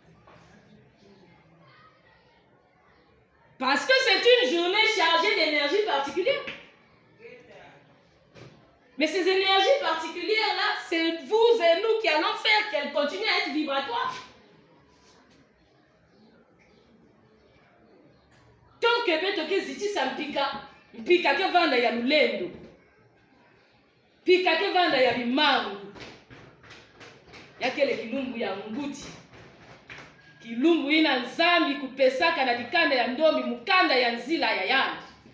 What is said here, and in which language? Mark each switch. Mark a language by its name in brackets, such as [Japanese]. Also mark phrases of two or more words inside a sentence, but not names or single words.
[French] Parce que c'est une journée chargée d'énergie particulière. Mais ces énergies particulières-là, c'est vous et nous qui allons faire qu'elles continuent à être vibratoires. [Kituba (Democratic Republic of Congo)] Tant que betoke ziti sa mpika ke vanda ya lulendo, mpika ke vanda ya bimangu, yakele kilumbu ya nguti, kilumbu ina nzambi kupesaka na dikanda ya ndombi mukanda ya nzila ya yandi.